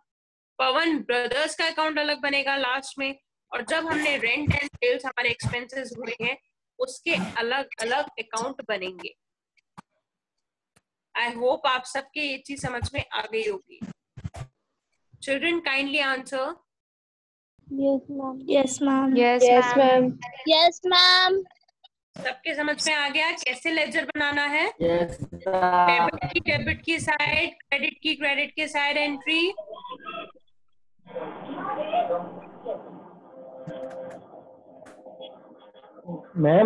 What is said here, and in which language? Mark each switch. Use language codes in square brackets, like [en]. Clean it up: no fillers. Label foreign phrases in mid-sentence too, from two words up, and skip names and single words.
[hi] पवन ब्रदर्स का अकाउंट अलग बनेगा लास्ट में, और जब हमने [en] rent and sales [hi] हमारे एक्सपेंसेस हुए हैं उसके अलग अलग अकाउंट बनेंगे। [en] I hope [hi] आप सबके ये चीज समझ में आ गई होगी। [en] children kindly answer. Yes, ma'am. Yes, ma'am. Yes, ma'am. [hi] सबके समझ में आ गया कैसे लेजर बनाना है? [en] Yes, [hi] डेबिट की साइड, क्रेडिट की [en] side entry. मैम।